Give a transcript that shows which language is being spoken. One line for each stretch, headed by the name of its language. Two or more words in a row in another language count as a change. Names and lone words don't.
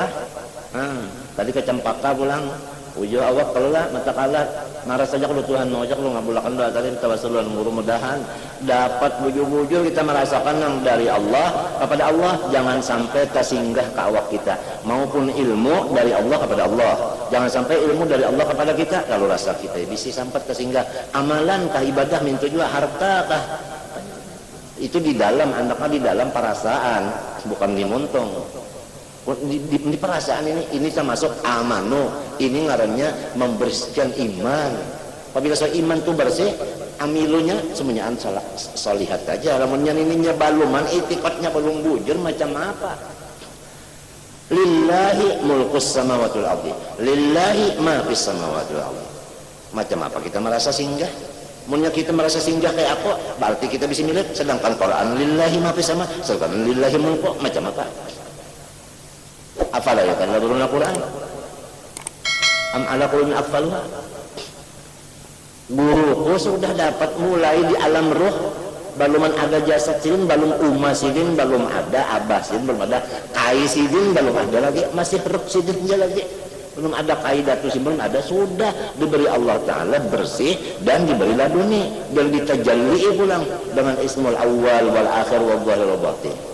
Banjar: Tadi ke Cempaka pulang ujung awak kelah mata kalat marah saja kalau Tuhan mau aja kalau ngabulakan doa tadi tawassulan mudah-mudahan dapat bujur-bujur kita merasakan yang dari Allah kepada Allah, jangan sampai tersinggah ke awak kita, maupun ilmu dari Allah kepada Allah, jangan sampai ilmu dari Allah kepada kita kalau rasa kita bisa sampai tersinggah amalan kah ibadah minta juga harta kah itu di dalam anaknya di dalam perasaan bukan di muntung. Di perasaan ini termasuk amanu, ini ngarannya membersihkan iman. Apabila soal iman itu bersih, amilunya semuanya solihat aja. Lamunnya ininya baluman, itikatnya belum bujur macam apa?
Arabic: لله ملك السماوات والأرض لله ما في السماوات والأرض.
Banjar: Macam apa kita merasa singgah? Munnya kita merasa singgah kayak aku, berarti kita bisa milik. Sedangkan Quran
Arabic: لله ما في السماء, sedangkan لله ملك
Banjar: macam apa?
Arabic: Afala yatadabbaruna Al-Qur'an am ala qulubin aqfaluha.
Banjar: Guruku sudah dapat mulai di alam ruh, belum ada jasad sidin, belum umma sidin, belum ada abah sidin, belum ada kai sidin, belum ada lagi, masih ruh sidinnya lagi, belum ada kaidatu sidin, belum ada, sudah diberi Allah Ta'ala bersih dan diberi laduni dan ditajalli pulang dengan
Arabic: اسم الأول والآخر والظاهر والباطن.